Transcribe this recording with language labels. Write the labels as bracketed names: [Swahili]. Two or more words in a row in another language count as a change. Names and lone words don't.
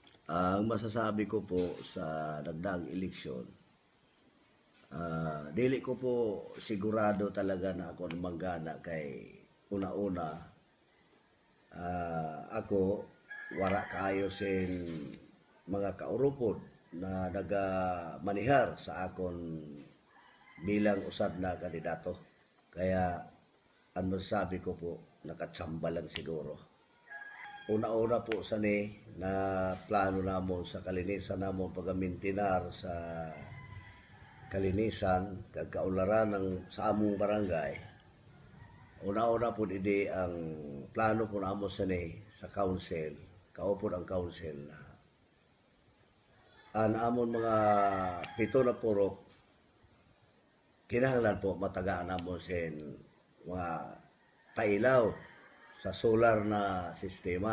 [Romblomanon] Ang masasabi ko po sa dagdag eleksyon, dili ko po sigurado talaga na ako manggana kay una-una ako wara kaayo sin mga kaurupod na nagamanihar sa akon bilang usad na kandidato. Kaya ang masasabi ko po, nakatsamba lang siguro. Una-una po sa ni na plano namon sa kalinisan namon pagamintinar sa kalinisan kag kaularan ng sa among barangay. Una-una po idi ang plano po namo sa ni sa council, kaupod ang council na ang amon mga pito na purok kinahanglan po matagaan namon sin mga pailaw sa solar na sistema.